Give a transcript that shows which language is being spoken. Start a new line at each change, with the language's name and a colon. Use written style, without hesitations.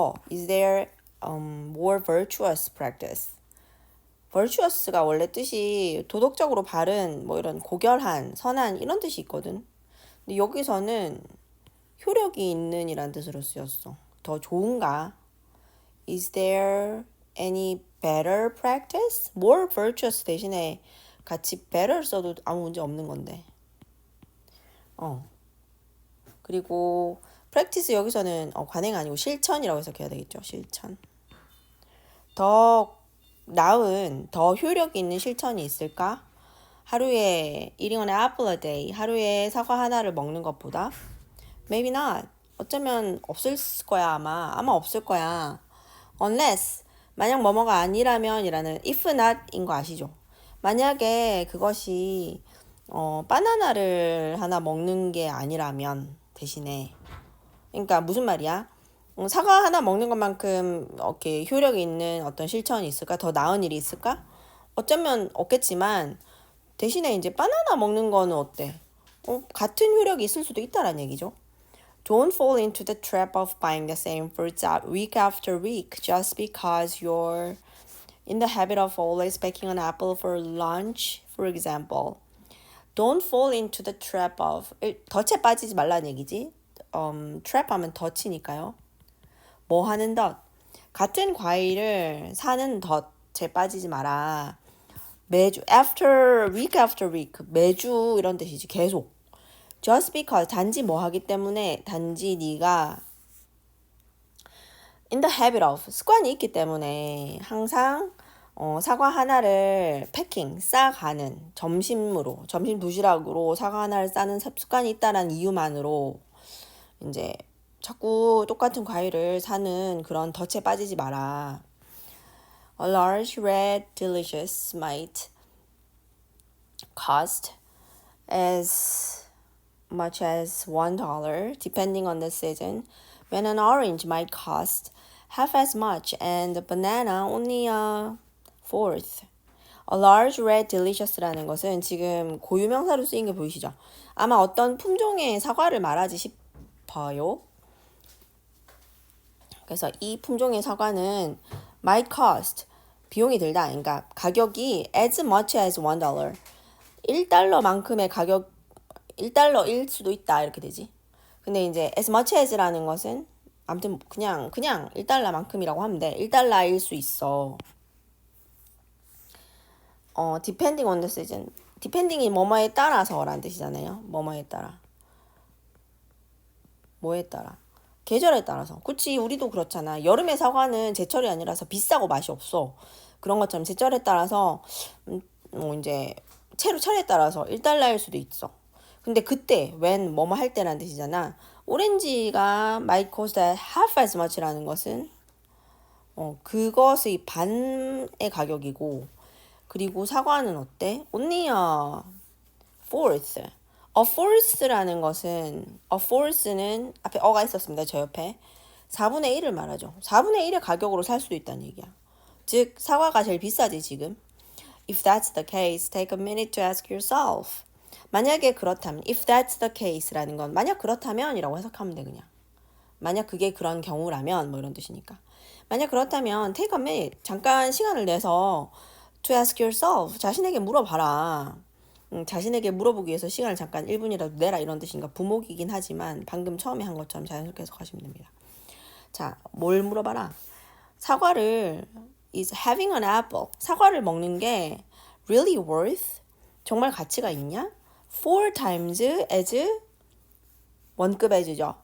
English: Is there more virtuous practice?
Korean: virtuous가 원래 뜻이 도덕적으로 바른, 뭐 이런 고결한, 선한 이런 뜻이 있거든. 근데 여기서는 효력이 있는 이란 뜻으로 쓰였어. 더 좋은가?
English: Is there any better practice? more virtuous
Korean: 대신에 같이 better 써도 아무 문제 없는 건데. 그리고 practice 여기서는 관행 아니고 실천이라고 해석해야 되겠죠. 실천. 더 나은, 더 효력 있는 실천이 있을까? 하루에
English: eating an apple a day,
Korean: 하루에 사과 하나를 먹는 것보다
English: maybe not.
Korean: 어쩌면 없을 거야 아마 없을 거야. unless 만약 뭐뭐가 아니라면 이라는
English: if not
Korean: 인 거 아시죠? 만약에 그것이 바나나를 하나 먹는 게 아니라면 대신에 그러니까 무슨 말이야? 사과 하나 먹는 것만큼 이렇게 효력이 있는 어떤 실천이 있을까? 더 나은 일이 있을까? 어쩌면 없겠지만 대신에 이제 바나나 먹는 거는 어때? 같은 효력이 있을 수도 있다라는 얘기죠.
English: Don't fall into the trap of buying the same fruits out week after week just because you're in the habit of always picking an apple for lunch, for example. Don't fall into the trap of
Korean: 덫에 빠지지 말라는 얘기지. trap 하면 덫이니까요. 뭐 하는 덫? 같은 과일을 사는 덫에 빠지지 마라. 매주
English: week after week
Korean: 매주 이런 뜻이지. 계속.
English: just because
Korean: 단지 뭐 하기 때문에 단지 네가
English: in the habit of
Korean: 습관이 있기 때문에 항상 사과 하나를 싸가는 점심 도시락으로 사과 하나를 싸는 습관이 있다는 이유만으로 이제 자꾸 똑같은 과일을 사는 그런 덫에 빠지지 마라.
English: A large red delicious might cost as much as $1 depending on the season, when an orange might cost half as much and a banana only a fourth.
Korean: A large red delicious라는 것은 지금 고유명사로 쓰인 게 보이시죠? 아마 어떤 품종의 사과를 말하지 싶어요. 그래서 이 품종의 사과는 might cost, 비용이 들다. 그러니까 가격이
English: as much as
Korean: $1. $1만큼의 가격, $1일 수도 있다. 이렇게 되지. 근데 이제
English: as much as
Korean: 라는 것은 아무튼 그냥 $1만큼이라고 하면 돼. $1일 수 있어.
English: depending on the season.
Korean: depending이 뭐뭐에 따라서라는 뜻이잖아요. 뭐뭐에 따라. 뭐에 따라. 계절에 따라서. 그치, 우리도 그렇잖아. 여름에 사과는 제철이 아니라서 비싸고 맛이 없어. 그런 것처럼 제철에 따라서 이제 철에 따라서 $1일 수도 있어. 근데 그때 when 뭐뭐 할 때라는 뜻이잖아. 오렌지가
English: might cost half as much
Korean: 라는 것은 그것의 반의 가격이고, 그리고 사과는 어때?
English: only a fourth.
Korean: a fourth라는 것은 a fourth는 앞에 어가 있었습니다. 저 옆에 4분의 1을 말하죠. 4분의 1의 가격으로 살 수도 있다는 얘기야. 즉 사과가 제일 비싸지 지금.
English: If that's the case, take a minute to ask yourself.
Korean: 만약에 그렇다면,
English: if that's the case
Korean: 라는 건 만약 그렇다면 이라고 해석하면 돼. 그냥 만약 그게 그런 경우라면 뭐 이런 뜻이니까. 만약 그렇다면
English: take a minute,
Korean: 잠깐 시간을 내서
English: to ask yourself,
Korean: 자신에게 물어봐라. 자신에게 물어보기 위해서 시간을 잠깐 1분이라도 내라 이런 뜻인가. 부목이긴 하지만 방금 처음에 한 것처럼 자연스럽게 해석하시면 됩니다. 자, 뭘 물어봐라. 사과를
English: is having an apple,
Korean: 사과를 먹는 게
English: really worth,
Korean: 정말 가치가 있냐?
English: 4 times as 원급 as죠.